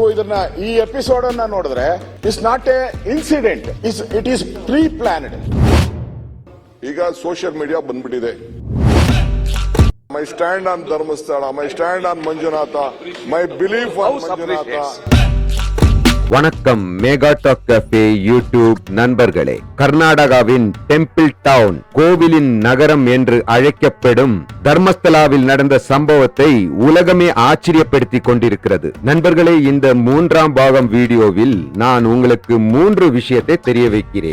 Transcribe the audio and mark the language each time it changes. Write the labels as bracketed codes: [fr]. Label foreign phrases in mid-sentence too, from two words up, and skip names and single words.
[kn] ಇದನ್ನ ಈ ಎಪಿಸೋಡ್ ಅನ್ನ ನೋಡಿದ್ರೆ [en] it's not a incident, it is pre planned. [kn] ಈಗ [en] social media [kn] ಬಂದ್ಬಿಟ್ಟಿದೆ. [en] my stand on Dharmasthala, my stand on Manjunatha, my belief on Manjunatha, ಮೈ ಬಿಲೀಫ್ ಆನ್ ಮಂಜುನಾಥ. [ta] வணக்கம். மெகா டாக் கஃபே யூடியூப் நண்பர்களே, கர்நாடகாவின் [en] temple town, [ta] கோவிலின் நகரம் என்று அழைக்கப்படும் தர்மஸ்தலாவில் நடந்த சம்பவத்தை உலகமே ஆச்சரியப்படுத்தி கொண்டிருக்கிறது. நண்பர்களே, இந்த 3ஆம் பாகம் வீடியோவில் நான் உங்களுக்கு 3 விஷயத்தை தெரிய வைக்கிறேன்.